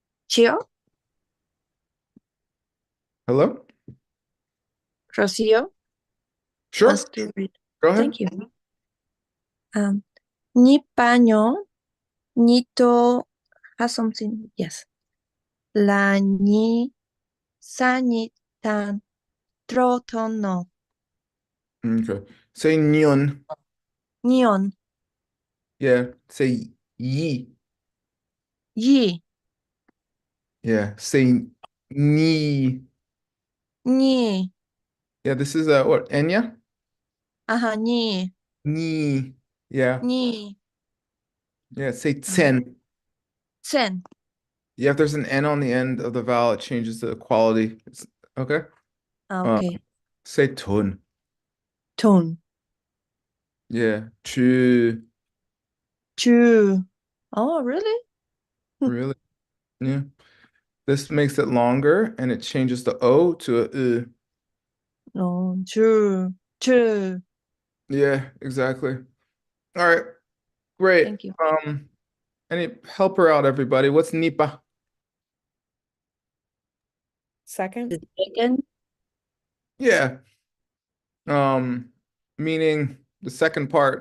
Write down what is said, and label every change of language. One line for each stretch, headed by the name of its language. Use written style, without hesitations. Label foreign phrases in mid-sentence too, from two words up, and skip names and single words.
English: Chio, Hello? Rocio wants Sure. to read. Go ahead. Thank you. Ni paño, ni to has something. Yes. La ni sa ni tan tro ton no. Okay. Say nyon. Nion. Yeah. Say yi. Yi. Yeah. Say ni. Ni. Yeah, this is what? Enya? Ajá, ni. Ni. Yeah. Ni. Yeah. Say tsen. Sen. Yeah, if there's an N on the end of the vowel, it changes the quality. Okay. Uh, Okay. say tun. Tun. Yeah. Chu. Chu. Oh, really? Really? Yeah. This makes it longer and it changes the O to a U. No. Chu. Chu. Yeah, exactly. All right. Great. Thank you. Any help her out, everybody. What's Nipa? Second. The second. Yeah. Um, Meaning the second part.